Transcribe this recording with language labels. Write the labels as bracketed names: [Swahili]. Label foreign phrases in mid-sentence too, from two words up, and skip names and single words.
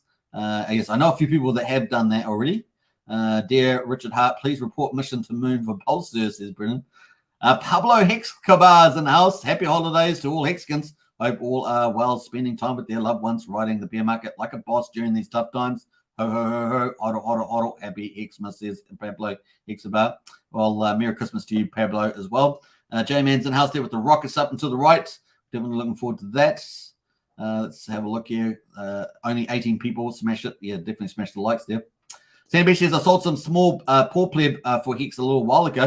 [English] Yes, I know a few people that have done that already. Dear Richard Hart, please report mission to moon for Pulse, sir, says Brennan. Pablo Hex Cabars in the house. Happy holidays to all Hexkins. Hope all are well, spending time with their loved ones, riding the bear market like a boss during these tough times. Ho, ho, ho, ho. Oddle, oddle, oddle. Happy Xmas, says Pablo Hexabar. Well, Merry Christmas to you, Pablo, as well. J-Man's in the house there with the rockets up and to the right. Definitely looking forward to that. Let's have a look here. Only 18 people. Smash it. Yeah, definitely smash the likes there. Sandy Beach says, I sold some small poor pleb for Hex a little while ago.